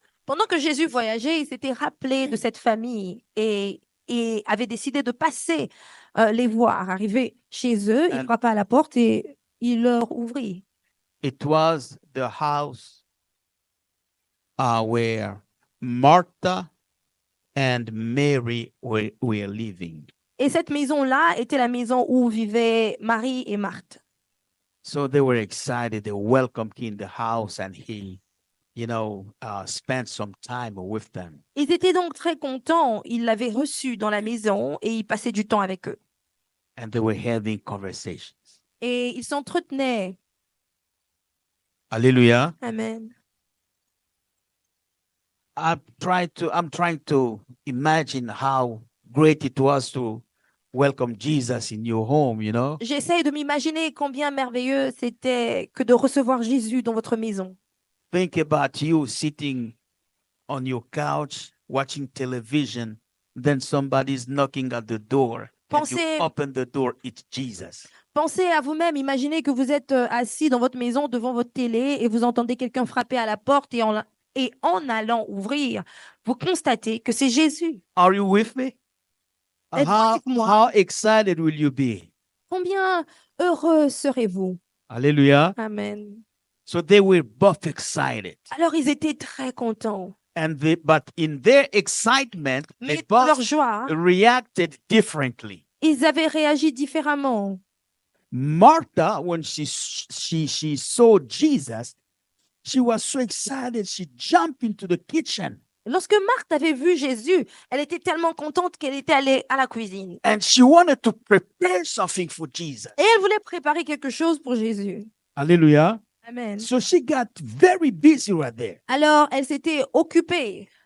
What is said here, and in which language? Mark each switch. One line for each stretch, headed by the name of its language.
French: Pendant que Jésus voyageait, il s'était rappelé de cette famille et avait décidé de passer les voir. Arrivé chez eux, il
English: And-
French: frappa à la porte et il leur ouvrit.
English: It was the house where Martha and Mary were living.
French: Et cette maison-là était la maison où vivaient Marie et Marthe.
English: So they were excited. They welcomed him in the house, and he, spent some time with them.
French: Ils étaient donc très contents. Ils l'avaient reçu dans la maison et il passait du temps avec eux.
English: And they were having conversations.
French: Et ils s'entretenaient.
English: Hallelujah. Amen. I'm trying to imagine how great it was to welcome Jesus in your home,
French: J'essaie de m'imaginer combien merveilleux c'était que de recevoir Jésus dans votre maison.
English: Think about you sitting on your couch watching television, then somebody's knocking at the door. And you
French: Pensez-
English: open the door, it's Jesus.
French: Pensez à vous-même, imaginez que vous êtes assis dans votre maison devant votre télé et vous entendez quelqu'un frapper à la porte et en allant ouvrir, vous constatez que c'est Jésus.
English: Are you with me?
French: Êtes-vous
English: How,
French: avec moi?
English: how excited will you be?
French: Combien heureux serez-vous?
English: Hallelujah. Amen. So they were both excited.
French: Alors ils étaient très contents.
English: But in their excitement, they
French: Mais dans leur
English: both
French: joie,
English: reacted differently.
French: ils avaient réagi différemment.
English: Martha, when she saw Jesus, she was so excited. She jumped into the kitchen
French: Lorsque Marthe avait vu Jésus, elle était tellement contente qu'elle était allée à la cuisine.
English: and she wanted to prepare something for Jesus.
French: Et elle voulait préparer quelque chose pour Jésus.
English: Hallelujah. Amen. So she got very busy right there.
French: Alors, elle s'était occupée.